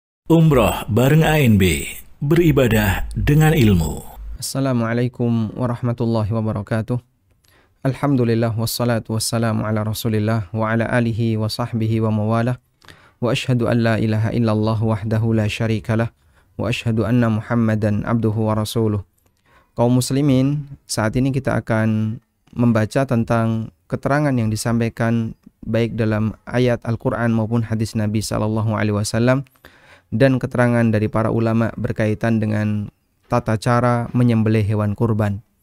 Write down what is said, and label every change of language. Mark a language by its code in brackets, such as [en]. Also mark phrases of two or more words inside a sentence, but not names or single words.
[id] Umrah bareng ANB, beribadah dengan ilmu. [ar] السلام عليكم ورحمة الله وبركاته. الحمد لله والصلاة والسلام على رسول الله وعلى آله وصحبه وموالاه. وأشهد أن لا إله إلا الله وحده لا شريك له. وأشهد أن محمدا عبده ورسوله. [id] Kaum muslimin, saat ini kita akan membaca tentang keterangan yang disampaikan baik dalam ayat Al-Quran maupun hadis Nabi SAW dan keterangan dari para ulama berkaitan dengan tata cara menyembelih hewan kurban.